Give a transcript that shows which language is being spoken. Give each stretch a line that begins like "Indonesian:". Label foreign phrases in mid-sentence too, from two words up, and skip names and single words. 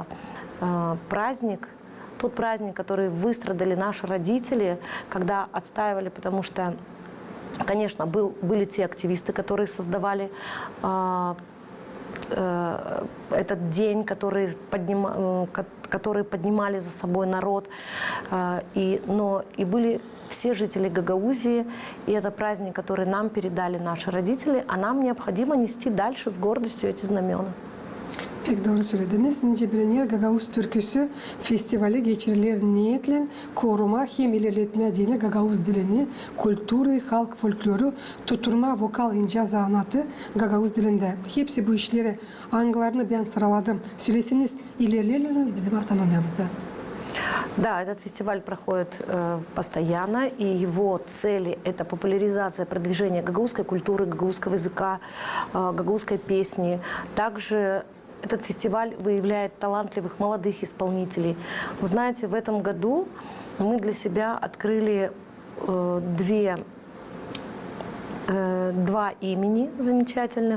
Russian: Праздник, тот праздник, который выстрадали наши родители, когда отстаивали, потому что, конечно, были те активисты, которые создавали этот день, которые поднимали за собой народ, но и были все жители Гагаузии, и это праздник, который нам передали наши родители, а нам необходимо нести дальше с гордостью эти знамена.
Gagauz: Pek doğru söylediniz. Nice bilinir Gagauz Türküsü festivali geçirilir niyetle koruma hem ilerletme dini Gagauz dilini, kültürü, halk folkloru, tutturma, vokal, ince zanatı Gagauz dilinde. Hepsi bu işleri, angılarını ben sıraladım. Söyleseniz ilerlerler mi bizim автономиямызda?
Russian: Да, этот фестиваль проходит постоянно, и его цели – это популяризация, продвижение гагаузской культуры, гагаузского языка, гагаузской песни. Также этот фестиваль выявляет талантливых молодых исполнителей. Вы знаете, в этом году мы для себя открыли два имени замечательных.